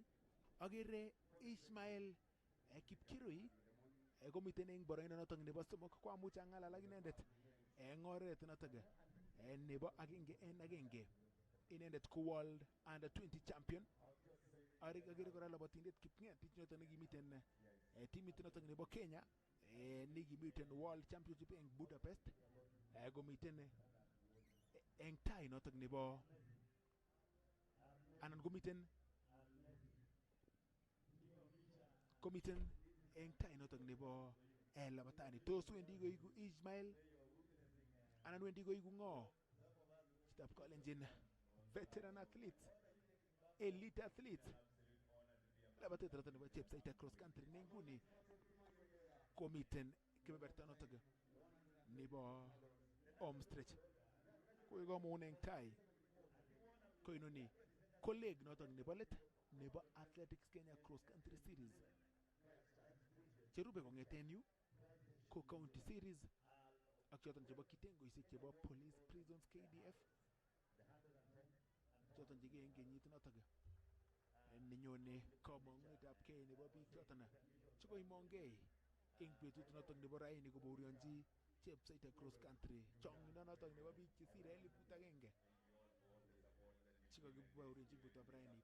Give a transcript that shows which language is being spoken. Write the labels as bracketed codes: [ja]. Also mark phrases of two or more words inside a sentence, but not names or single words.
[kln] Agere Ishmael Kipkirui komiten eng boroindo notok nebo somok ko amuch angalal ak inendet eng oret notok nebo agenge en agenge. Inendet ko [en] world under 20 champion. [kln] Agere kora labatindet Kipngetich notok nekimiten timit notok nebo Kenya nekimiten [en] world championship [kln] eng Budapest komiten eng tai notok nebo anan komiten eng tai notok nebo labatani. Tos wendi koigu Ishmael anan wendi koigu ngo? [en] Chitab Kalenjin veteran athlete, elite athlete. [kln] Labatet notok nebo Chepsaita cross country ne nguni komiten kebeberta notok nebo [en] home stretch. [kln] Koi komun eng tai ko inoni colleague noton nebo let nebo Athletics Kenya Cross Country Series. Cherube kong'eten yu ko County Series ak choton chebo kitengoisiek chebo Police Prisons KDF choton chege en kenyit noton nenyone kamang'unetab kei nebo biik choton chekoimongei eng betut noton nebo raini kobaorionji Chepsaita Cross Country chong'indo noton nebo biik chesire 1,000 chekakibaorionji betutab raini.